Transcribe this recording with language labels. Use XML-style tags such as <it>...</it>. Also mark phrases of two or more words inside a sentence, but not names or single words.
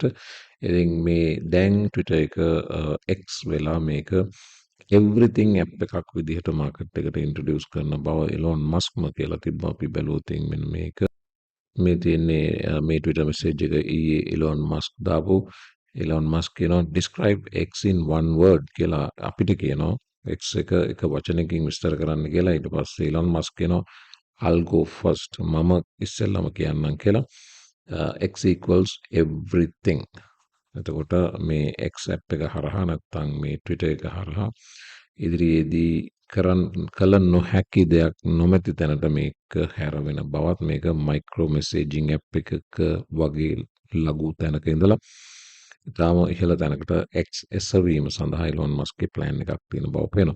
<si>ඉතින් මේ දැන් Twitter එක X වෙලා මේක</si> <en>everything app</en> <si>එකක් විදිහට මාකට් එකට ඉන්ට්‍රොඩියුස් කරන බව ඉලොන් මස්ක්ම කියලා තිබ්බා. අපි බැලුවොත් මෙන්න මේක මේ තියෙන්නේ මේ</si> <en>Twitter message</en> <si>එක ඊයේ ඉලොන් මස්ක් දාපු. ඉලොන් මස්ක් කියනවා</si> <en>describe X in one word</en> <si>කියලා අපිට කියනවා. X එක වචනකින් විස්තර කරන්න කියලා. ඊට පස්සේ ඉලොන් මස්ක් කියනවා</si> <en>I'll go first.</en> <si>මම ඉස්සෙල්ලම කියන්නම් කියලා.</si> <en>X equals everything.</en> <si>එතකොට මේ X app එක හරහා නැත්නම් මේ Twitter එක හරහා ඉදිරියේදී කල නොහැකි දෙයක් නොමැති තැනට මේක හැරවෙන බවත් මේක</si> <en>micro messaging app</en> <si>එකක වගේ ලඝු තැනක ඉඳලා ඉතාම ඉහළ තැනකට X එසවීම සඳහා ඉලොන් මස්ක්ගේ ප්ලෑන් එකක් තියෙන බව පේනවා.</si>